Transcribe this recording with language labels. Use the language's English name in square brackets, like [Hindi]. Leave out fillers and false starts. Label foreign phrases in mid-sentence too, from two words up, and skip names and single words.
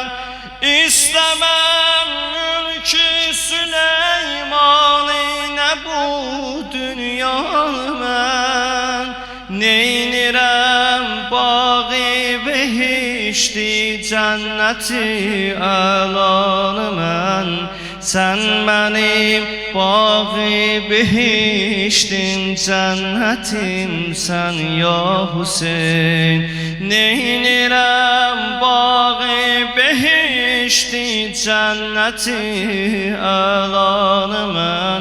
[Turkish] İstemem mülkü Süleyman'ı, ne bu dünyanı mən. [Azerbaijani] Neynirəm bağı behişti, cənnəti əlanı mən. [Turkish] Sen benim bağı behiştin, cennetimsen ya Hüseyin. [Azerbaijani] Neynirəm bağı behişti, cenneti əlanı mən.